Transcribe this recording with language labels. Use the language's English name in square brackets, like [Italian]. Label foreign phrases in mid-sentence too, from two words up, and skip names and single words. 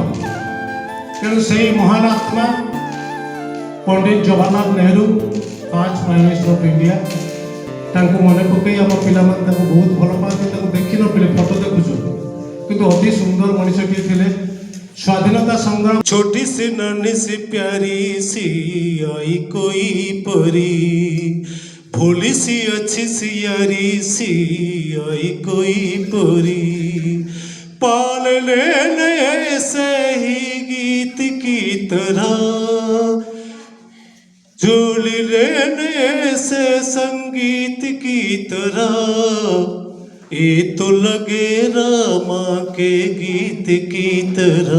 [Odia] ତେଣୁ ସେଇ ମହାନ ଆତ୍ମା ପଣ୍ଡିତ ଜବାହରଲାଲ ନେହେରୁ, [English] first prime minister of India, [Odia] ତାଙ୍କୁ ମନେ ପକାଇ ଆମ ପିଲାମାନେ ତାଙ୍କୁ ବହୁତ ଭଲ ପାଆନ୍ତି। ତାଙ୍କୁ ଦେଖିନଥିଲେ, ଫଟୋ ଦେଖୁଛୁ, କିନ୍ତୁ ଅତି ସୁନ୍ଦର ମଣିଷଟିଏ ଥିଲେ। ସ୍ୱାଧୀନତା ସଂଗ୍ରାମ [Hindi] छोटी सी नन्ही सी प्यारी सी आई कोई परी, भोली सी अच्छी सी यारी सी आई कोई परी, पाल लेने ऐसे ही गीत की तरह, जोड़ी लेने ऐसे संगीत की तरह, ये तो लगे रामा के गीत की तरह।